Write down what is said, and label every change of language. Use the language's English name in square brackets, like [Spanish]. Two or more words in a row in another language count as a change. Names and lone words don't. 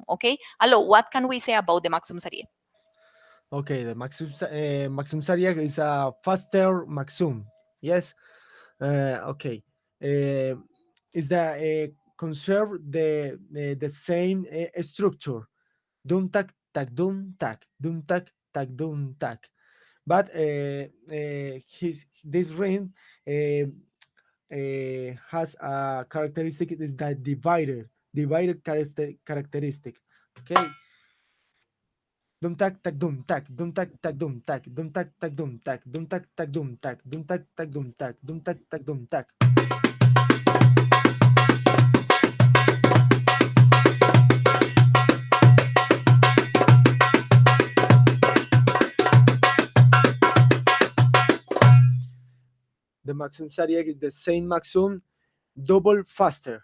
[English] Okay, Alo, what can we say about the Maksoum Sarieh? Okay, the Maxum Sariah is a faster Maxum. Yes. Okay. Uh, is that conserve the same structure? Dum tak tak dum tak dum tak tak dum tak. But this ring uh, has a characteristic is that divided characteristic. Okay, Dum tak tak dum tak dum tak tak dum tak dum tak tak dum tak dum tak tak dum tak dum tak tak dum tak dum tak tak dum tak. The Maksoum Sarieh is the same Maksoum, double faster.